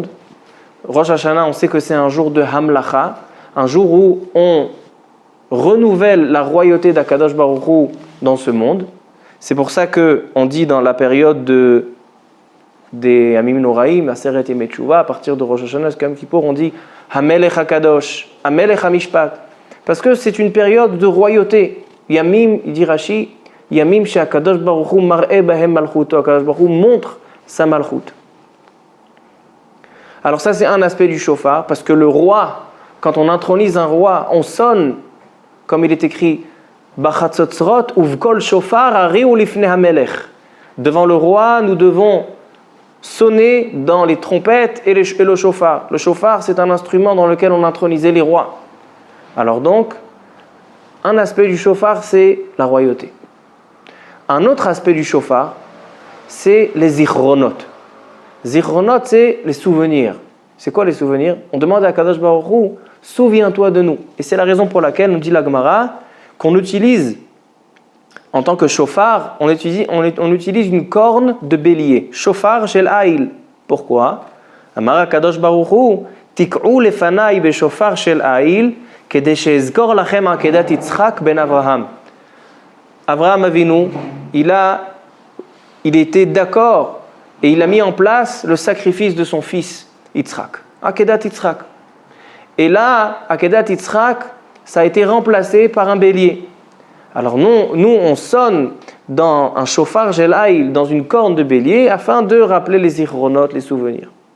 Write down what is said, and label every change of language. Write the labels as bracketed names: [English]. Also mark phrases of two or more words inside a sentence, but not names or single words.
[French] Rosh Hashanah, on sait que c'est un jour de Hamlacha, un jour où on renouvelle la royauté d' [Hebrew] הקדוש ברוך הוא [French] dans ce monde. C'est pour ça qu'on dit dans la période des [Hebrew] ימים נוראים, עשרת ימי תשובה, [French] à partir de Rosh Hashanah jusqu'à Yom Kippour, on dit [Hebrew] המלך הקדוש, המלך המשפט. [French] Parce que c'est une période de royauté. [Hebrew] Yamim, [French] il dit Rashi, [Hebrew] ימים שהקדוש ברוך הוא מראה בהם מלכותו. הקדוש ברוך הוא [French] montre sa malchut. Alors ça, c'est un aspect du shofar, parce que le roi, quand on intronise un roi, on sonne, comme il est écrit, [Hebrew] בחצוצרות וקול שופר הריעו לפני המלך. [French] Devant le roi, nous devons sonner dans les trompettes et le shofar. Le shofar, c'est un instrument dans lequel on intronisait les rois. Alors donc, un aspect du shofar, c'est la royauté. Un autre aspect du shofar, c'est les zichronot. Zichronot, c'est les souvenirs. C'est quoi les souvenirs? On demande à [Hebrew] קדוש ברוך הוא, [French] souviens-toi de nous. Et c'est la raison pour laquelle, nous dit la Gemara, qu'on utilise, en tant que shofar, on utilise une corne de bélier. [Hebrew] שופר של איל. Pourquoi? אמר קדוש ברוך הוא תקעו לפני בשופר של איל כדי שאזכור לכם עקידת יצחק בן אברהם. [French] Avraham Avinu, il était d'accord et il a mis en place le sacrifice de son fils Yitzchak. [Hebrew] עקידת יצחק. [French] Et là, [Hebrew] עקידת יצחק, [French] ça a été remplacé par un bélier. Alors nous on sonne dans un [Hebrew] שופר של איל, [French] dans une corne de bélier, afin de rappeler les zichronot, les souvenirs.